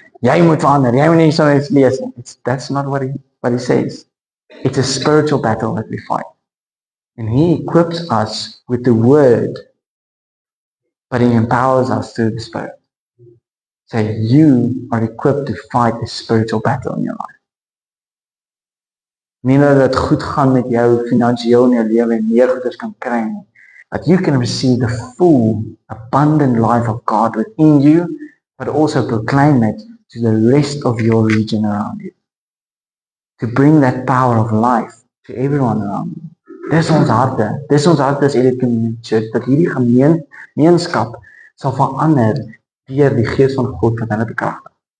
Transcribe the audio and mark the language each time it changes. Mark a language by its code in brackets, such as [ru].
[af] Jy moet verander, jy moet nie so iets lees nie. [en] That's not what he says. It's a spiritual battle that we fight. And he equips us with the word, but he empowers us through the Spirit. So you are equipped to fight a spiritual battle in your life. [af] Nie dat dit goed gaan met jou finansiëel in jou lewe en meer goeders kan kry nie. [en] That you can receive the full, abundant life of God within you, but also proclaim it to the rest of your region around you. To bring that power of life to everyone around you. [af] Dis ons harte as Elite Community Church, dat hierdie gemeenskap sal verander deur die Gees van God wat hulle bekragtig.